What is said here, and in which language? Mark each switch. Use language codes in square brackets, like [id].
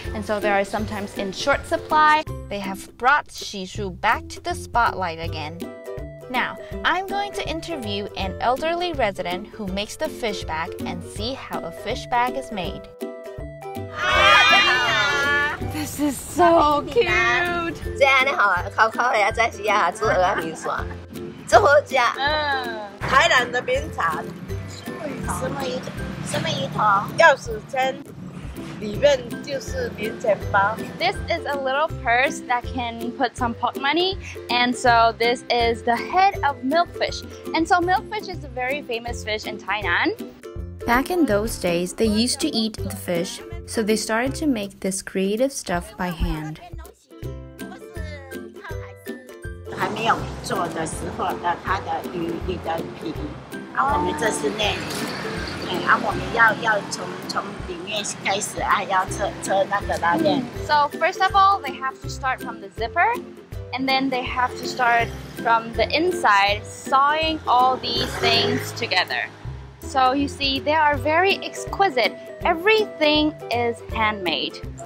[en] And so they are sometimes in short supply. They have brought Shishu back to the spotlight again. Now, I'm going to interview an elderly resident who makes the fish bag and see how a fish bag is made. This is so cute! [zh] 这样你好，烤呀，在是呀，做鹅米线，这好吃。台南的名产。什么鱼头？钥匙圈。里面就是零钱包。 [en] This is a little purse that can put some pocket money, and so this is the head of milkfish. And so milkfish is a very famous fish in Tainan. Back in those days, they used to eat the fish, so they started to make this creative stuff by hand. [zh] 还没有做的时候的它的鱼里的皮，我们这是内里，我们要从里面开始要扯那个拉链。 [en] So first of all, they have to start from the zipper, and then they have to start from the inside, sawing all these things together. So you see, they are very exquisite. Everything is handmade.